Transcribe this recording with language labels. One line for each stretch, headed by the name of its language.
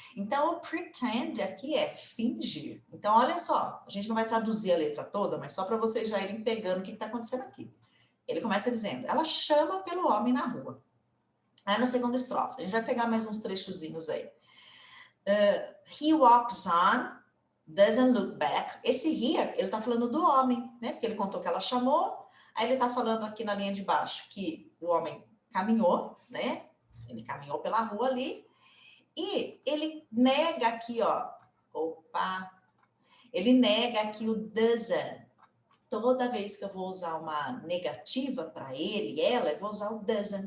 Portuguese: Então, o pretend aqui é fingir. Então, olha só, a gente não vai traduzir a letra toda, mas só para vocês já irem pegando o que está acontecendo aqui. Ele começa dizendo, ela chama pelo homem na rua. Aí, no segundo estrofe, a gente vai pegar mais uns trechozinhos aí.
English: He walks on, doesn't look back.
Portuguese: Esse he, ele tá falando do homem, né? Porque ele contou que ela chamou. Aí ele tá falando aqui na linha de baixo que o homem caminhou, né? Ele caminhou pela rua ali. E ele nega aqui, ó. Opa! Ele nega aqui o doesn't. Toda vez que eu vou usar uma negativa para ele e ela, eu vou usar o doesn't.